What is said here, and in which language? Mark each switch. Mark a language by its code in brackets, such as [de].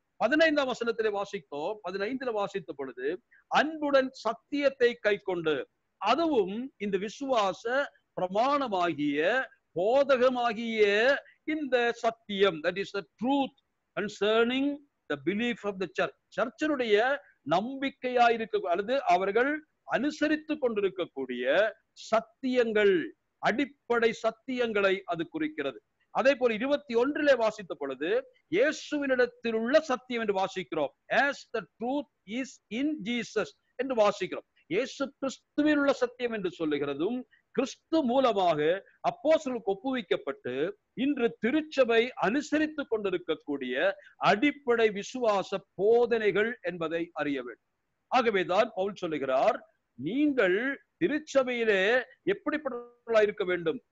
[ta] 15ஆம் வசனத்திலே வாசித்தோம். 15ல வாசித்த பொழுது அன்புடன் சத்தியத்தை கை கொண்டு, அதுவும் இந்த விசுவாச பிரமாணமாகிய போதகமாகிய இந்த சத்தியம், [en] that is the truth concerning the belief of the church. [ta] சர்ச்சினுடைய நம்பிக்கையாயிருக்க அல்லது அவர்கள் அனுசரித்து கொண்டிருக்கக்கூடிய சத்தியங்கள், அடிப்படை சத்தியங்களை அது குறிக்கிறது. அதே போல 21லே வாசித்த பொழுது இயேசுவினிடத்தில் உள்ள சத்தியம் என்று வாசிக்கிறோம். [en] as the truth is in Jesus [ta] என்று வாசிக்கிறோம். இயேசு கிறிஸ்துவில் உள்ள சத்தியம் என்று சொல்லுகிறதும் கிறிஸ்து மூலமாக அப்போஸ்தலருக்கு ஒப்புவிக்கப்பட்டு இன்று திருச்சபை அனுசரித்து கொண்டிருக்கக்கூடிய அடிப்படை விசுவாச போதனைகள் என்பதை அறிய வேண்டும். ஆகவேதான் பவுல் சொல்லுகிறார், நீங்கள் திருச்சபையிலே எப்படிப்பட்டவர்களாக இருக்க வேண்டும்?